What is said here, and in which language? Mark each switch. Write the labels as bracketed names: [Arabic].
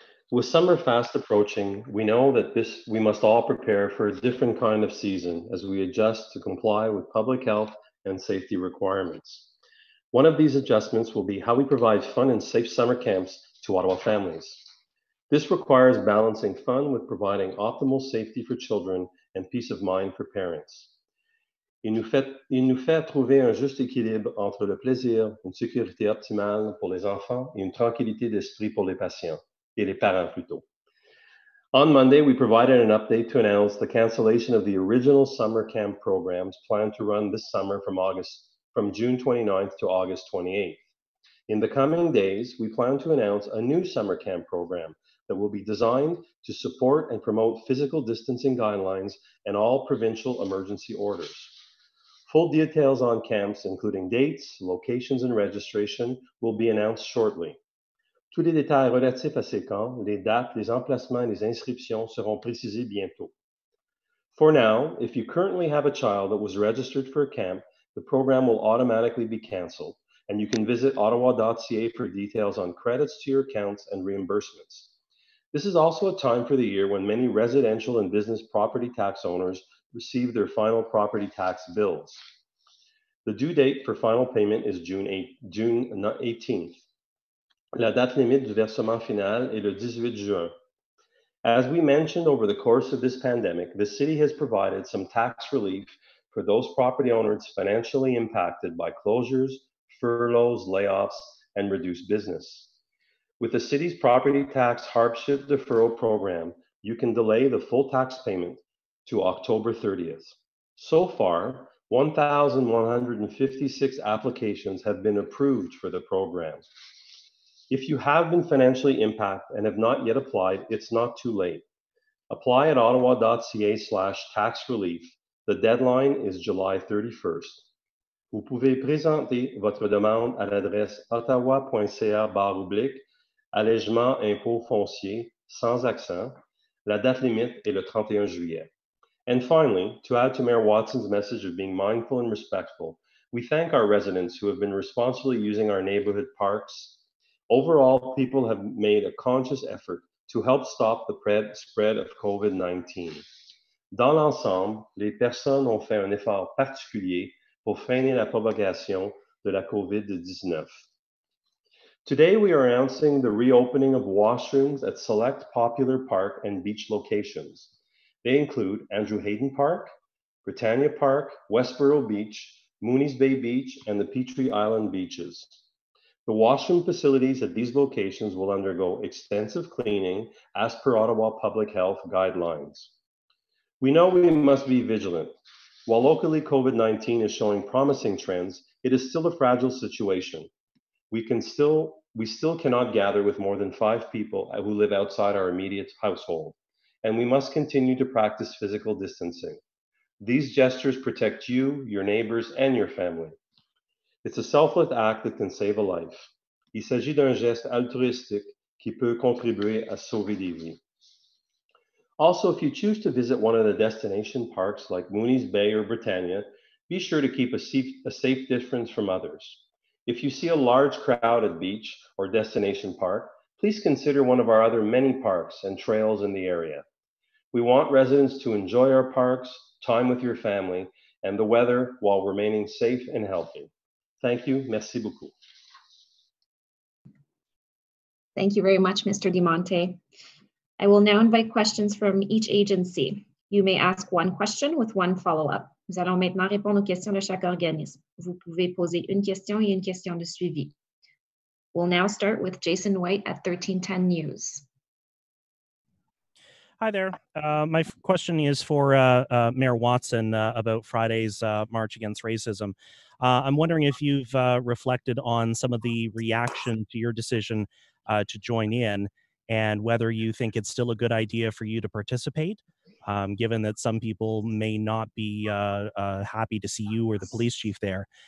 [English] With summer fast approaching, we know that we must all prepare for a different kind of season as we adjust to comply with public health and safety requirements. One of these adjustments will be how we provide fun and safe summer camps to Ottawa families. This requires balancing fun with providing optimal safety for children and peace of mind for parents. [French] Il nous fait trouver un juste équilibre entre le plaisir, une sécurité optimale pour les enfants et une tranquillité d'esprit pour les patients, et les parents plutôt. [English] On Monday, we provided an update to announce the cancellation of the original summer camp programs planned to run this summer from June 29th to August 28th. In the coming days, we plan to announce a new summer camp program that will be designed to support and promote physical distancing guidelines and all provincial emergency orders. Full details on camps, including dates, locations, and registration, will be announced shortly. [French] Tous les détails relatifs à ces camps, les dates, les emplacements et les inscriptions seront précisés bientôt. [English] For now, if you currently have a child that was registered for a camp, the program will automatically be canceled, and you can visit ottawa.ca for details on credits to your accounts and reimbursements. This is also a time for the year when many residential and business property tax owners receive their final property tax bills. The due date for final payment is June 18th. [French] La date limite du versement final est le 18 juin. [English] As we mentioned over the course of this pandemic, the city has provided some tax relief for those property owners financially impacted by closures, furloughs, layoffs, and reduced business. With the city's property tax hardship deferral program, you can delay the full tax payment to October 30th. So far, 1,156 applications have been approved for the program. If you have been financially impacted and have not yet applied, it's not too late. Apply at ottawa.ca/tax relief. The deadline is July 31st. [French] Vous pouvez présenter votre demande à l'adresse ottawa.ca/allègement impôt foncier sans accent. La date limite est le 31 juillet. [English] And finally, to add to Mayor Watson's message of being mindful and respectful, we thank our residents who have been responsibly using our neighborhood parks. Overall, people have made a conscious effort to help stop the spread of COVID-19. [French] Dans l'ensemble, les personnes ont fait un effort particulier pour freiner la propagation de la COVID-19. [English] Today, we are announcing the reopening of washrooms at select popular park and beach locations. They include Andrew Hayden Park, Britannia Park, Westboro Beach, Moomies Bay Beach, and the Petrie Island beaches. The washroom facilities at these locations will undergo extensive cleaning as per Ottawa Public Health guidelines. We know we must be vigilant. While locally COVID-19 is showing promising trends, it is still a fragile situation. We still cannot gather with more than 5 people who live outside our immediate household, and we must continue to practice physical distancing. These gestures protect you, your neighbors, and your family. It's a selfless act that can save a life. [French] Il s'agit d'un geste altruistique qui peut contribuer à sauver des vies. [English] Also, if you choose to visit one of the destination parks like Moonies Bay or Britannia, be sure to keep a safe distance from others. If you see a large crowd at beach or destination park, please consider one of our other many parks and trails in the area. We want residents to enjoy our parks, time with your family, and the weather while remaining safe and healthy. Thank you. [French] Merci beaucoup. [English] Thank you very much, Mr. DiMonte. I will now invite questions from each agency. You may ask one question with one follow-up. [French] Nous allons maintenant répondre aux questions de chaque organisme. Vous pouvez poser une question et une question de suivi. [English] We'll now start with Jason White at 1310 News. Hi there. My question is for Mayor Watson about Friday's March Against Racism. I'm wondering if you've reflected on some of the reaction to your decision to join in, and whether you think it's still a good idea for you to participate, given that some people may not be happy to see you or the police chief there.